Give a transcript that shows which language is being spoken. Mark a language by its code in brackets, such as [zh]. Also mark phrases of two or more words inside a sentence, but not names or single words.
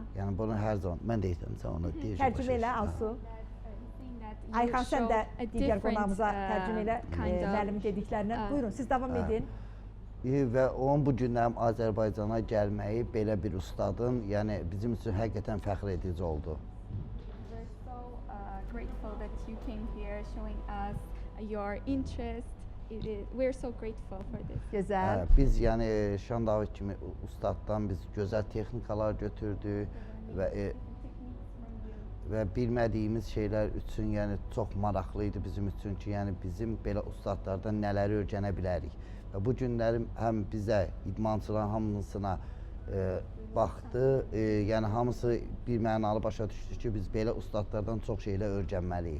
[az] Yəni bunu hər zaman, mən deyirəm sən onu deyəcək. Tərcümə elə, Alsu. Ayxan, sən də digər qonağımıza tərcümə elə müəllimin dediklərindən. Buyurun, siz davam edin. Və onun bu günlərim Azərbaycana gəlməyi belə bir ustadın, yəni bizim üçün həqiqətən fəxr edici oldu. [en] We're so grateful that you came here showing us your interest. We're so grateful for this. [az] Gözəl. Biz yəni Şan David kimi ustaddan biz gözəl texnikalar götürdük və bilmədiyimiz şeylər üçün yəni çox maraqlı idi bizim üçün ki, yəni bizim belə ustadlardan nələri öyrənə bilərik. Və bu günlərim həm bizə, idmançıların hamısına baxdı, yəni hamısı bir mənalı başa düşdü ki, biz belə ustadlardan çox şeylər öyrənməliyik.